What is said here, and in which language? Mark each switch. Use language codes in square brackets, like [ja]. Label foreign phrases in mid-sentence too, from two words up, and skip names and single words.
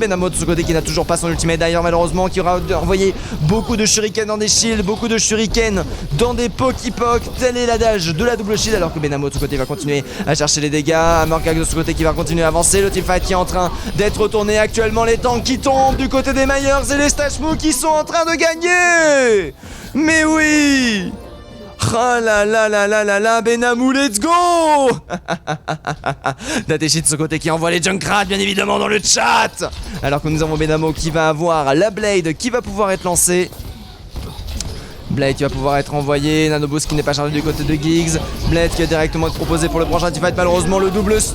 [fr] Benamo de ce côté qui n'a toujours pas son ultimate d'ailleurs, malheureusement, qui aura envoyé beaucoup de shurikens dans des shields, beaucoup de shurikens dans des pokipok. Tel est l'adage de la double shield, alors que Benamo de ce côté va continuer à chercher les dégâts. Amorgag de ce côté qui va continuer à avancer. Le teamfight qui est en train d'être retourné actuellement. Les tanks qui tombent du côté des Myers et les Stash Mou qui sont en train de gagner. Mais oui! Oh là là là là là là, Benamo, [en] let's go. [fr] Datechi de ce côté qui envoie les Junkrat bien évidemment dans le chat, alors que nous avons Benamo qui va avoir la Blade qui va pouvoir être lancée. Blade qui va pouvoir être envoyé, Nanoboost qui n'est pas chargé du côté de Giggs. Blade qui va directement être proposé pour le prochain teamfight, malheureusement le double stun.